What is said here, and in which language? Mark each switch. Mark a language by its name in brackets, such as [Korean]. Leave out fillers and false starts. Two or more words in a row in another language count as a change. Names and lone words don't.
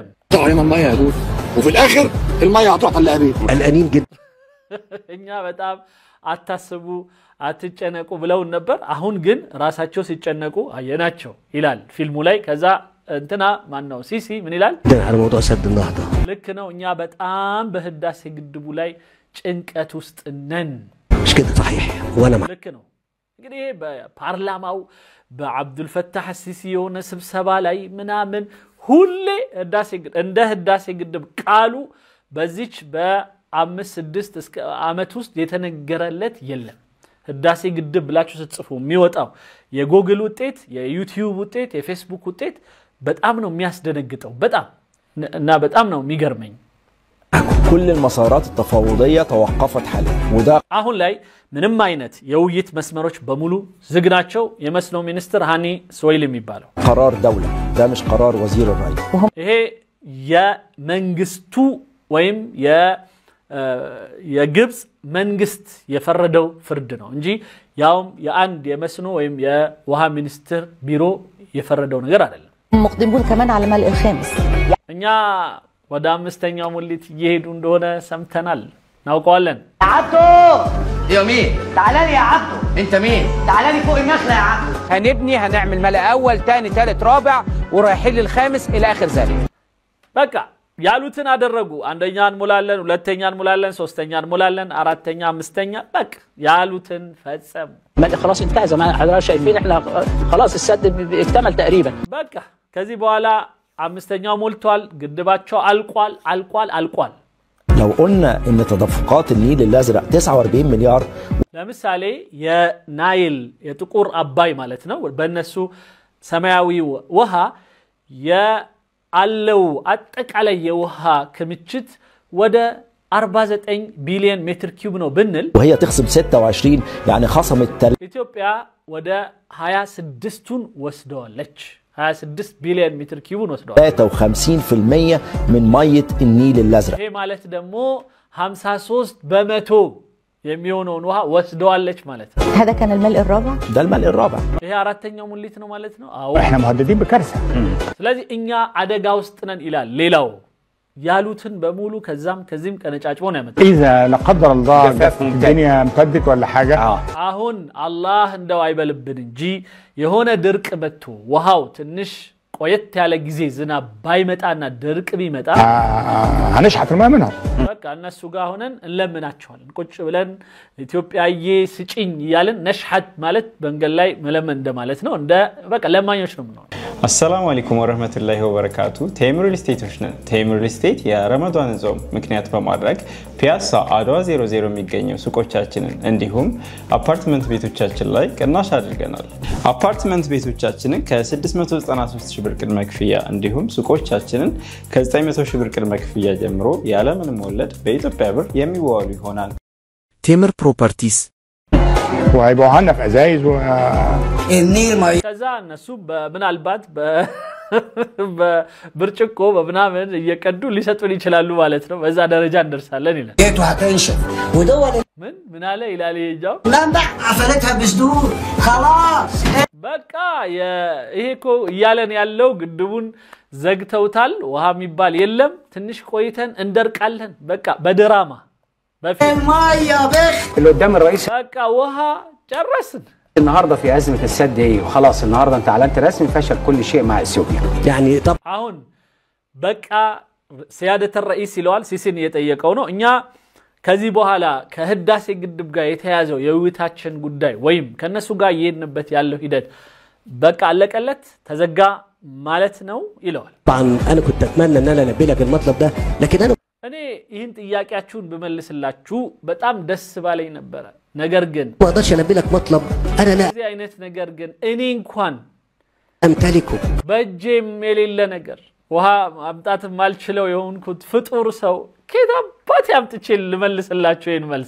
[Arabic] طعم الميه يا دود وفي الاخر الميه هتروح للابيد قلقانين جدا [Amharic] እኛ በጣም አታስቡ አትጨነቁ ብለው ነበር አሁን ግን ራሳቸው ሲጨነቁ አየናቸው ይላል ፊልሙ ላይ ከዛ እንትና ማን ነው ሲሲ ምን ይላል [Arabic] على موضوع سد النهضه [Amharic] ልክ ነው እኛ በጣም በህዳሴ ግድቡ ላይ ጭንቀት ውስጥ ነን [Arabic] مش كده صحيح وانا مع [Amharic] ልክ ነው እንግዲህ በፓርላማው በአብዱል ፈታህ ሲሲ የሆነ ስብሰባ ላይ ምናምን ሁሌ ህዳሴ ግድብ ቃሉ በዚች በ5-6 እስከ አመት ውስጥ የተነገረለት የለም ህዳሴ ግድብ ብላችሁ ስትጽፉ የሚወጣው የጉግል ውጤት የዩቲዩብ ውጤት የፌስቡክ ውጤት በጣም ነው የሚያስደነግጠው በጣም እና በጣም ነው የሚገርመኝ [Arabic] كل المسارات التفاوضيه توقفت حاليا وده [Amharic] አሁን ላይ ምንም አይነት የውይይት መስመሮች በሙሉ ዝግ ናቸው የመስኖ ሚኒስትር ሃኒ ስወይል የሚባለው [Arabic] قرار دوله ده مش قرار وزير الري [Amharic] ይሄ የመንግስቱ ወይም የግብጽ መንግስት የፈረደው ፍርድ ነው እንጂ ያውም የአንድ የመስኖ ወይም የውሃ ሚኒስትር ቢሮ የፈረደው ነገር አይደለም [Arabic] مقدمون كمان على ملء الخامس [Amharic] እኛ ወደ አምስተኛው ሙሊት እየሄዱ እንደሆነ ሰምተናል ናውቀዋለን [Arabic] عبدو يا مين تعالى لي يا عبدو انت مين تعالى لي فوق النخله يا عبدو هنبني هنعمل ملء اول ثاني ثالث رابع ورايحين للخامس الى اخر ذلك [Amharic] በቃ ያሉትን አደረጉ አንደኛን ሙላለን ሁለተኛን ሙላለን ሶስተኛን ሙላለን አራተኛ አምስተኛ በቃ ያሉትን ፈጸሙ [Arabic] خلاص انتهى زي ما حضراتكم شايفين احنا خلاص السد اكتمل تقريبا [Amharic] በቃ ከዚህ በኋላ አምስተኛው ሞልቷል ግድባቸው አልቋል [Arabic] لو قلنا ان تدفقات النيل الازرق 49 مليار [Amharic] ለምሳሌ የናይል የጥቁር አባይ ማለት ነው በእነሱ ሰማያዊ ውሃ ያለው አጠቃላይ የውሃ ክምችት ወደ 49 ቢሊዮን ሜትር ኪዩብ ነው ብንል [Arabic] وهي تخصم 26 يعني خصمت [Amharic] ኢትዮጵያ ወደ 26ቱን ወስደዋለች 26 ቢሊዮን ሜትር ኪዩብን ወስደዋል [Arabic] 53% من ميه النيل الازرق [Amharic] ይሄ ማለት ደግሞ 53 በመቶ የሚሆነውን ውሃ ወስደዋለች ማለት ነው [Arabic] هذا كان الملء الرابع ده الملء الرابع [Amharic] ይሄ አራተኛው ሙሊት ነው ማለት ነው አዎ [Arabic] احنا مهددين بكارثه [Amharic] ስለዚህ እኛ አደጋ ውስጥ ነን ይላል ሌላው ያሉትን በሙሉ ከዚህም ቀነጫጭቦ ነው ያመጣው [Arabic] اذا لا قدر الله الدنيا امتدت ولا حاجه [Amharic] አሁን አላህ እንደው አይበልብን እንጂ የሆነ ድርቅ መጥቶ ውሃው ትንሽ ቆየት ያለ ጊዜ ዝናብ ባይመጣና ድርቅ ቢመጣ [Arabic] هنشحت الماء منها [Amharic] በቃ እነሱ ጋር ሆነን እንለምናቸዋለን ቁጭ ብለን ኢትዮጵያዬ ስጪኝ ይያልን ነሽሐት ማለት በእንገል ላይ መለመን እንደማለት ነው እንደ በቃ ለማኞች ነው ነው [Arabic] السلام عليكم ورحمة الله وبركاته [Amharic] ቴምር [English] real estates [Amharic] ነን ቴምር [English] real estate [Amharic] የረመዳን ጾም ምክንያት በማድረግ ፒያሳ አድዋ 00 የሚገኘው ሱቆቻችንን እንዲሁም አፓርትመንት ቤቶቻችን ላይ ቅናሽ አድርገናል አፓርትመንት ቤቶቻችንን ከ693 ሺህ ብር ቅድመ ክፍያ እንዲሁም ሱቆቻችንን ከ900 ሺህ ብር ቅድመ ክፍያ ጀምሮ ያለ ምንም ወለድ በኢትዮጵያ ብር የሚዋሉ ይሆናል ቴምር ፕሮፐርቲስ [Arabic] وهيبقوا عندنا في ازايز النيل ما [Amharic] ከዛ እነሱ ምናልባት በብርጭቆ በምናምን እየቀዱ ሊሰጡን ይችላሉ ማለት ነው በዛ ደረጃ እንደርሳለን ይላል [Arabic] بيته هتنشف ودول [Amharic] ምን አለ ይላል ይሄው [Arabic] لا بقى قفلتها بسدود خلاص [Amharic] በቃ ይሄኮ እያለን ያለው ግድቡን ዘግተውታል ውሃ የሚባል የለም ትንሽ ቆይተን እንደርቃለን በቃ በድራማ [Arabic] الميه بخ اللي قدام الرئيس بقى وها جرسن النهارده في ازمه السد ايه وخلاص النهارده انت اعلنت رسمي فشل كل شيء مع اثيوبيا يعني طب [Amharic] አሁን በቃ [Arabic] سياده الرئيس [Amharic] ይለዋል ሲሲን እየጠየቀው ነው እኛ ከዚህ በኋላ ከህዳሴ ግድብ ጋር የተያዘው የውይይታችን ጉዳይ ወይም ከነሱ ጋር እየሄድንበት ያለው ሂደት በቃ አለቀለት ተዘጋ ማለት ነው ይለዋል [Arabic] طبعا انا كنت اتمنى ان انا البي لك المطلب ده لكن انا [Amharic] እኔ ይህን ጥያቄያችሁን በመልስላችሁ በጣም ደስ ባለኝ ነበር ነገር ግን [Arabic] ما اقدرش البي لك مطلب انا لا [Amharic] እዚህ አይነት ነገር ግን እኔ እንኳን [Arabic] امتلكه [Amharic] በእጄም የሌለ ነገር ውሃ ማምጣት ማልችለው የሆንኩት ፍጡር ሰው ከዳባት ያምጥቼ ልመልስላችሁ ይሄን መልስ